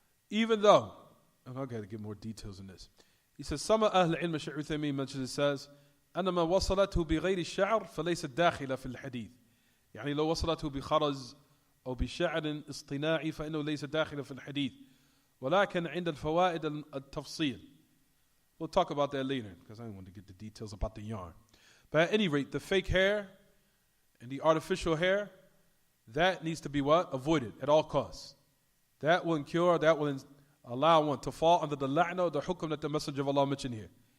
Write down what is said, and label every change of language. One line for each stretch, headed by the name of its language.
English: Even though, and I've got to give more details in this. He says, some of Ahl al-Ilm, Shaykh Uthaymeen mentions, it says,
Arabic: أنما وصلته بغير الشعر فليست داخلة في الحديث. يعني لو وصلته بخرز أو بشعر اصطناعي فإنه ليس داخلة في الحديث. ولكن عند الفوائد التفصيل.
English: We'll talk about that later because I don't want to get the details about the yarn. But at any rate, the fake hair and the artificial hair, that needs to be what? Avoided at all costs. That will incur, that will allow one to fall under the la'na, the hukm that the Messenger of Allah mentioned here.